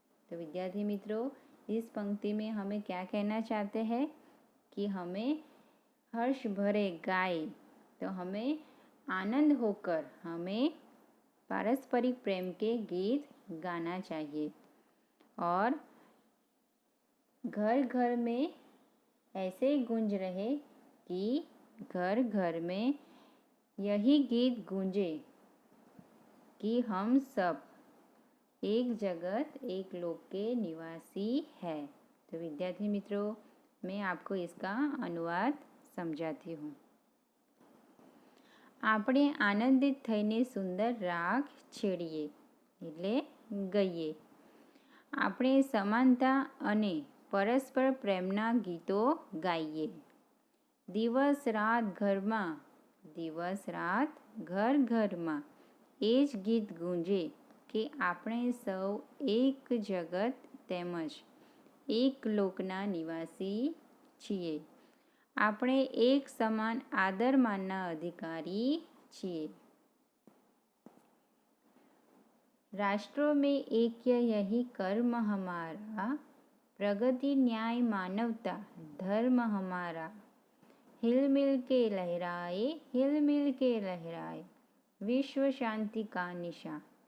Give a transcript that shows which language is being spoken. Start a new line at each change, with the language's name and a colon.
Hindi: तो विद्यार्थी मित्रों, इस पंक्ति में हमें क्या कहना चाहते हैं कि हमें हर्ष भरे गाए, तो हमें आनंद होकर हमें पारस्परिक प्रेम के गीत गाना चाहिए, और घर घर में ऐसे गूंज रहे कि घर घर में यही गीत गूंजे, कि हम सब एक जगत एक लोक के निवासी है। तो विद्यार्थी मित्रों, मैं आपको इसका अनुवाद समझाती हूँ।
Gujarati: આપણે આનંદિત થઈને સુંદર રાગ છેડીએ એટલે ગઈએ. આપણે સમાનતા અને પરસ્પર પ્રેમના ગીતો ગાઈએ. દિવસ રાત ઘર ઘરમાં એ જ ગીત ગુંજે કે આપણે સૌ એક જગત તેમજ એક લોકના નિવાસી છીએ. આપણે એક સમાન આદર માનના અધિકારી છીએ.
Hindi: राष्ट्रों में ऐक्य यही कर्म हमारा, प्रगति न्याय मानवता धर्म हमारा. हिल मिल के लहराए विश्व शांति का निशान.